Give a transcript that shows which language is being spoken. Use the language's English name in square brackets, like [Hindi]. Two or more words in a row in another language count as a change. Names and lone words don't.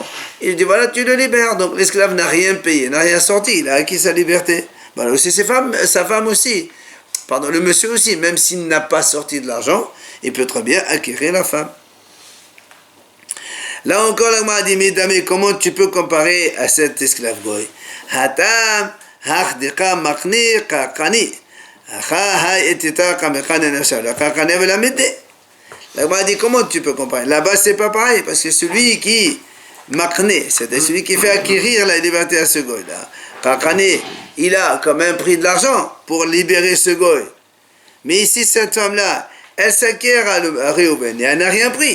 [French] Il dit voilà, tu le libères. Donc l'esclave n'a rien payé, n'a rien sorti, il a acquis sa liberté. Voilà aussi sa femme aussi. Pardon, le monsieur aussi, même s'il n'a pas sorti de l'argent, il peut très bien acquérir la femme. Là encore, l'Agma a dit, mais comment tu peux comparer à cet esclave goy? [Hebrew] Hatam, [Aramaic] hachdika makni, kakani. [French] L'Agma a dit, comment tu peux comparer? Là-bas, c'est pas pareil, parce que celui qui makné, c'est-à-dire celui qui fait acquérir la liberté à ce goy-là, kakani, il a quand même pris de l'argent pour libérer ce goy. Mais ici, cette femme-là, elle s'acquiert à Réhouven et elle n'a rien pris.